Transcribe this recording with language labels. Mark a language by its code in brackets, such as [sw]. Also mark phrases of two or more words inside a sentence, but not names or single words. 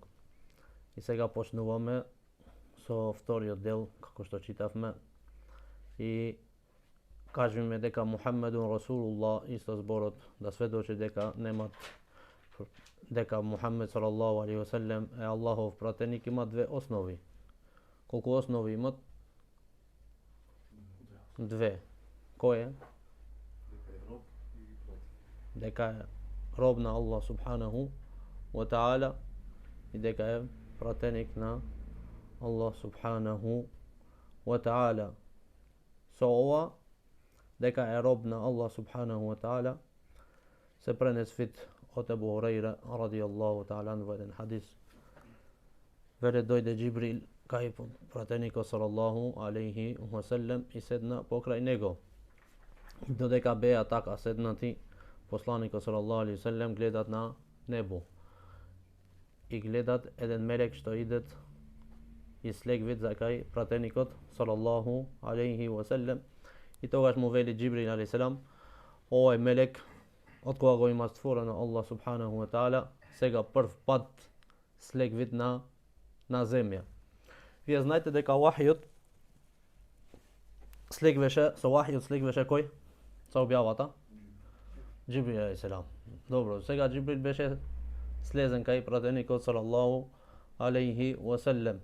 [mk] И сега почнуваме со вториот дел, како што читавме, и кажеме дека [ar] محمد رسول الله, [mk] исто зборот да сведочи дека дека Мухаммед [ar] صلى الله عليه وسلم [mk] е Аллахов пратеник, има две основи. Колку основи имат? Две. Кој е? Дека е роб на [ar] الله سبحانه وتعالى [mk] и дека е пратеник на [ar] الله سبحانه وتعالى. [mk] Со ова, дека е роб на [ar] الله سبحانه وتعالى, [mk] се пренесвит од Абу Хурайра [ar] رضي الله تعالى [mk] во еден хадис. Веле дојде Џибрил кај пратеникот [ar] صلى الله عليه وسلم [mk] и седна покрај него. Додека беа така седнати, посланикот [ar] صلى الله عليه وسلم [mk] гледат на небо и гледат еден мелек што идет и слегвит за кај пратеникот [ar] صلى الله عليه وسلم. [mk] И тогаш му вели Џибрил [ar] عليه السلام: [mk] овој мелек од кога го има створено [ar] الله سبحانه وتعالى, [mk] сега прв пат слегвит на земја. Вие знаете дека вахиот слегвеше кој? Со објавата? Џибрил [ar] عليه السلام. [mk] Добро, сега Џибрил беше слезен кај пратеникот [ar] صلى الله عليه وسلم.